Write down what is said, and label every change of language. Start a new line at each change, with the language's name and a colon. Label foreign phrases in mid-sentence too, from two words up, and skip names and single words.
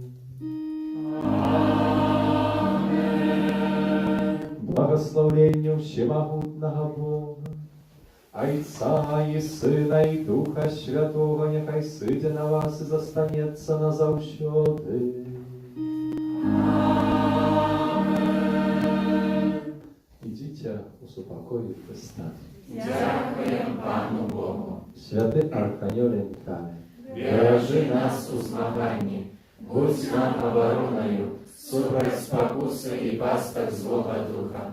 Belarusian: Благословенню всемогутнага Бога, Айца і Сына і Духа Святого, няхай сыдзе на вас і застанецца назаўсёды.
Ukrainian: Ідіть у супокої Христа. Дякуємо Пану Богу. Святий Архангеле Михайле, Бережи нас у змаганні, будь нам обороною, супроть спокуси і пасток злого духа.